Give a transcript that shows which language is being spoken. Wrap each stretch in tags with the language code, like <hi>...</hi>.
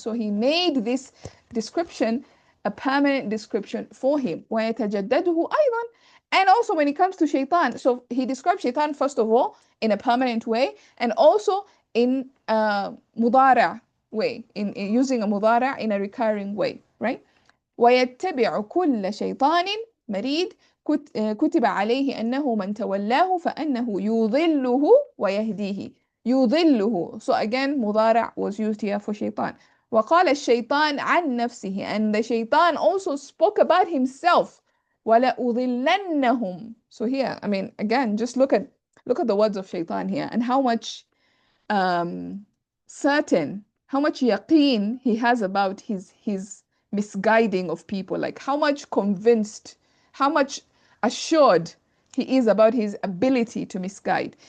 <en>So he made this description a permanent description for him.</en> <ar>ويتجدده أيضا.</ar> <en>And also when it comes to shaitan, so he described shaitan first of all in a permanent way, and also in a mudara way, in using a mudara in a recurring way, right?</en> <ar>ويتبع كل شيطان مريد كتب عليه أنه من تولاه فأنه يضله ويهديه. يضله.</ar> <en>So again مضارع was used here for shaitan.</en> <ar>وقال الشيطان عن نفسه,</ar> <en>and the shaitan also spoke about himself.</en> <ar>وَلَأُضِلَّنَّهُمْ.</ar> <en>So here, I mean, again, just look at the words of shaitan here and how much certain, how much yaqeen he has about his misguiding of people, like how much convinced, how much assured he is about his ability to misguide.</en>